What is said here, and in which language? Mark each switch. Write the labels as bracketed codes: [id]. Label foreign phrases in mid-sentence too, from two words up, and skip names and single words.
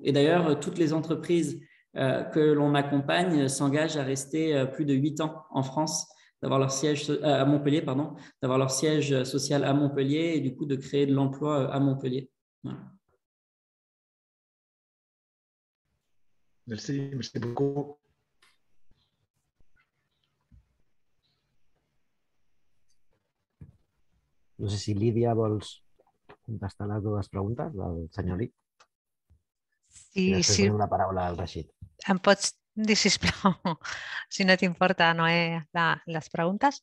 [fr] Et d'ailleurs, toutes les entreprises que l'on accompagne s'engagent à rester plus de 8 ans en France, d'avoir leur siège à Montpellier, pardon, d'avoir leur siège social à Montpellier et du coup de créer de l'emploi à Montpellier. Voilà. Merci beaucoup. [ca] No sé si Lídia vols contestar les dues preguntes del senyor Lee. Sí, I després donem la paraula al Rashid. Em pots dir, sisplau, si no t'importa, Noé, les preguntes?